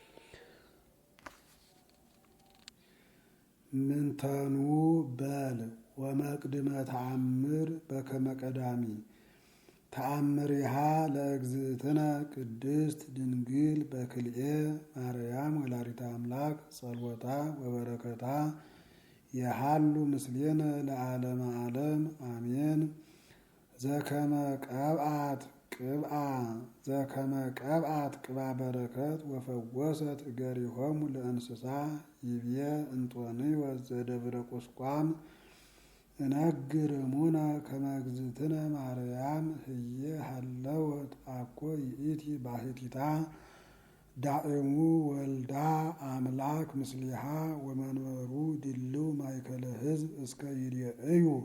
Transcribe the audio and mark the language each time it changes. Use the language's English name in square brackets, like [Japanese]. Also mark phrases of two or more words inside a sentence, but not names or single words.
[Geez] ምንተኑ በል ወመቅድመ ተአምር በከመ ቀዳሚ ተአምሪሃ ለእግዝእትነ ቅድስት ድንግል በክልኤ ማርያም ወላዲተ አምላክ ጸሎታ ወበረከታ የሃሉ ምስሌነ ለዓለመ ዓለም አሜን። ዘከመ ቀብአት ቅባ በረከት ወፈወሰት እገሪሆሙ ለእንስሳ ይብየ እንጦንዮስ ዘደብረ ቁስቋም እነግር እሙነ ከመ እግዝእትነ ማርያም ህየ ሀለወት አኮ ይእቲ ባሕቲታ ዳእሙ ወልዳ አምላክ ምስሊሃ ወመንበሩ ድልው ማእከለ ሕዝብ እስከ ይርአዩ